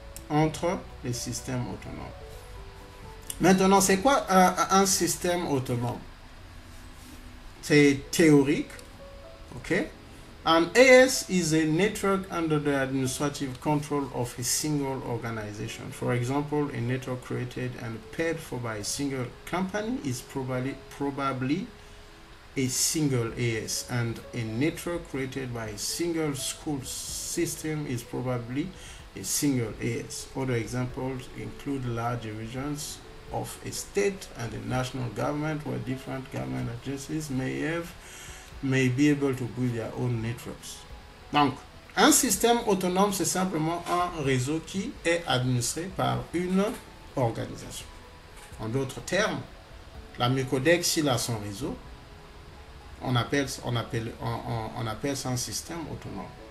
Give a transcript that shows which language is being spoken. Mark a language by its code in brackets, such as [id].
[fr] Entre les systèmes autonomes. Maintenant, c'est quoi un système autonome? C'est théorique. OK? [en] An AS is a network under the administrative control of a single organization. For example, a network created and paid for by a single company is probably a single AS, and a network created by a single school system is probably a single AS. Other examples include large divisions of a state and a national government where different government agencies may be able to build their own networks. [fr] Donc, un système autonome, c'est simplement un réseau qui est administré par une organisation. En d'autres termes, la Mucodex, s'il a son réseau, on appelle ça un système autonome.